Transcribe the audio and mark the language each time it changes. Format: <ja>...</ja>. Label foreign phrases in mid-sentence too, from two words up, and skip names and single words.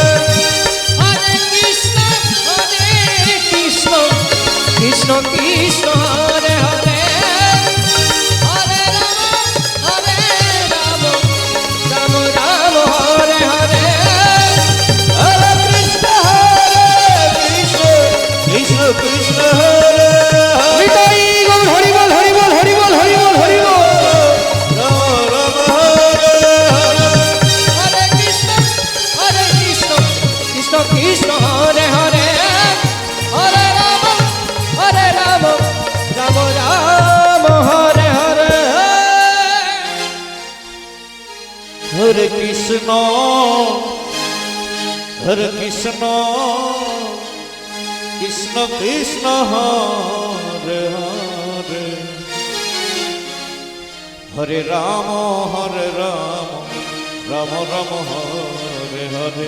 <sa>হরে কৃষ্ণ কৃষ্ণ কৃষ্ণ হরে হরে হরে রাম রাম রাম হরে হরে হরে কৃষ্ণ কৃষ্ণ কৃষ্ণ হরে হরে</sa> <bn>নিতাই গৌর হরি বল হরি বল হরি বল হরি বল হরি বল</bn> <sa>রাম রাম হরে হরে হরে কৃষ্ণ কৃষ্ণ হরে হরে হরে রাম রাম রাম হরে হরে হরে কৃষ্ণ কৃষ্ণ কৃষ্ণ হরে হরে হরে রাম রাম রাম হরে হরে</sa>